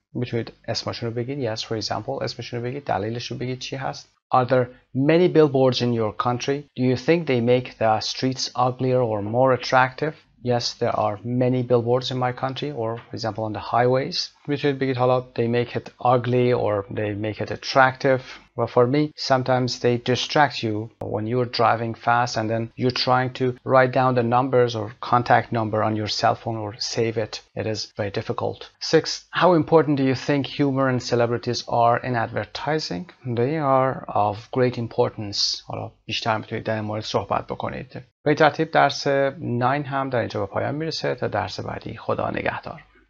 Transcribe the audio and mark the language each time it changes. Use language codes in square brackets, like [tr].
[fa] میتونید اسمشون رو بگید. [en] Yes, for example, [fa] اسمشون رو بگید. دلیلش رو بگید چی هست. [en] Are there many billboards in your country? Do you think they make the streets uglier or more attractive? Yes, there are many billboards in my country, or for example on the highways. [fa] میتونید بگید حالا [en] they make it ugly or they make it attractive. But for me, sometimes they distract you when you're driving fast and then you're trying to write down the numbers or contact number on your cell phone or save it. It is very difficult. 6, how important do you think humor and celebrities are in advertising? They are of great importance. [fa] حالا بیشتر میتونید در این مورد صحبت بکنید. به ترتیب درس 9 هم در اینجا به پایان میرسه. تا درس بعدی خدا نگهدار.